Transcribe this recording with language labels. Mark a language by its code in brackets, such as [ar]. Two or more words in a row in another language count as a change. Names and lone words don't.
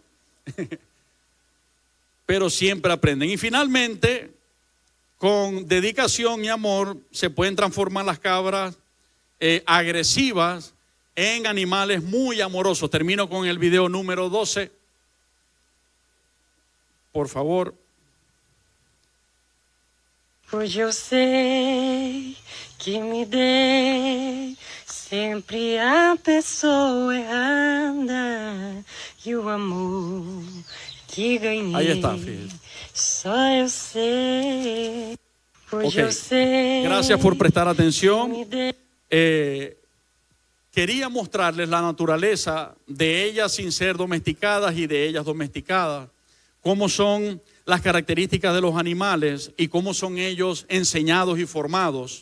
[es] Pero siempre aprenden. Y finalmente, con dedicación y amor, se pueden transformar las cabras agresivas en animales muy amorosos. Termino con el video número 12. Por favor. [pt] Hoje eu sei que me dei sempre a pessoa errada e o amor que ganhei. [es] Ahí está, fíjate. [pt] Só eu sei. Hoje eu [es] Ok. [pt] sei. [es] Gracias por prestar atención. [pt] que me dei. [es] Quería mostrarles la naturaleza de ellas sin ser domesticadas y de ellas domesticadas. Cómo son las características de los animales y cómo son ellos enseñados y formados.